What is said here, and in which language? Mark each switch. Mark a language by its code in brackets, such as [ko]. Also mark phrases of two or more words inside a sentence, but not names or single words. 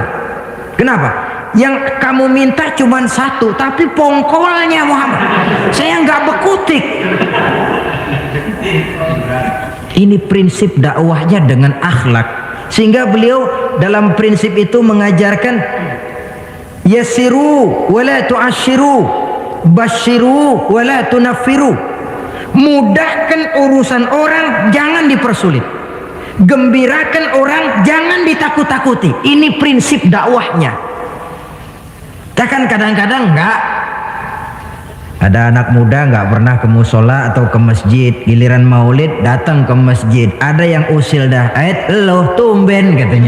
[id] Kenapa? Yang kamu minta cuma satu, tapi pongkolnya Muhammad, saya nggak bekutik. Ini prinsip dakwahnya dengan akhlak. Sehingga beliau dalam prinsip itu mengajarkan [ar] يسروا ولا تعسروا بشروا ولا تنفروا. [id] Mudahkan urusan orang, jangan dipersulit. Gembirakan orang, jangan ditakut-takuti. Ini prinsip dakwahnya. Kan kadang-kadang enggak, ada anak muda nggak pernah ke musola atau ke masjid, giliran maulid datang ke masjid, ada yang usil dah, "Loh tumben," katanya.